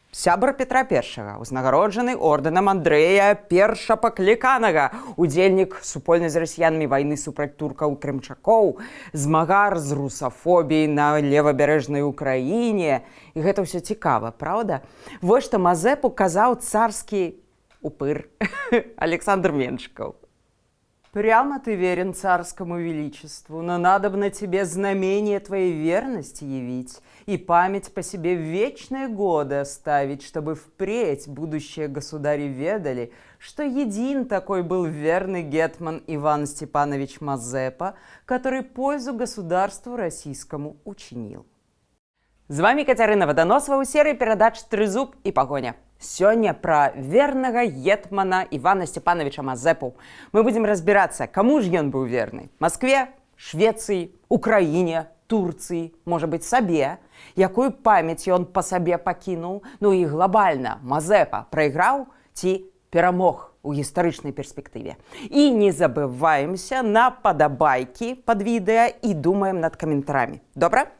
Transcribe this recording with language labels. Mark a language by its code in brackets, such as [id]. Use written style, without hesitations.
[be] Сябар Петра I, узнагароджаны ордэнам Андрэя Першапакліканага, удзельнік супольнай з расіянамі вайны супраць туркаў крымчакоў, змагар з русафобіяй на левабярэжнай Украіне. І гэта ўсё цікава, правда? Вось што Мазепу казаў царскі упыр Александр Меншиков. [ru] Прямо ты верен царскому величеству, но надобно тебе знамение твоей верности явить и память по себе в вечные годы оставить, чтобы впредь будущие государи ведали, что един такой был верный гетман Иван Степанович Мазепа, который пользу государству российскому учинил. З вами Катерина Водоносова у серии передач «Трызуб и погоня». [be] Сёння пра вернага гетмана Івана Степановича Мазепу. Мы будем разбираться, кому ж ён быў верны? Москве, Швецыі, Украіне, Турцыі, можа быць, сабе? Якую памяць ён па сабе пакінуў? Ну і глобальна Мазепа прайграў ці перамог у гістарычнай перспектыве? І не забываемся на падабайкі пад відэа і думаем над каментарамі. Добра?